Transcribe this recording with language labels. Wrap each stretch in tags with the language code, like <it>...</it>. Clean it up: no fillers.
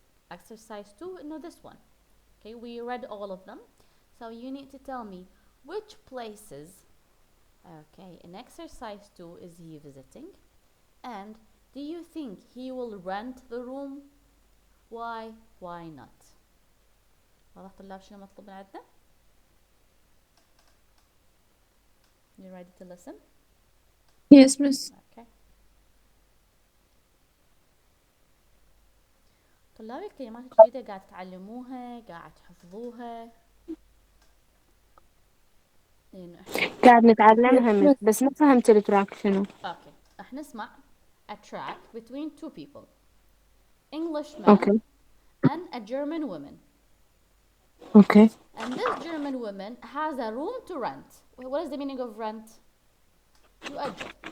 <en>Exercise 2, no, this one. Okay, we read all of them. So you need to tell me which places, okay, in exercise 2 is he visiting? And do you think he will rent the room? Why not?</en> <ar>واضح طلاب شنو مطلوب من عندنا؟</ar> <en>You ready to listen? Yes, miss. Okay.</en> <ar>طلاب الكلمات الجديدة قاعد تتعلموها، قاعد تحفظوها. لأنه قاعد نتعلمها بس ما فهمت التراك شنو.</ar> <en>Okay.</en> <ar>احنا نسمع</ar> <en>a track between two people. Englishman Okay. and a German woman. Okay. And this German woman has a room to rent. What is the meaning of rent?</en> <ar>يؤجر.</ar>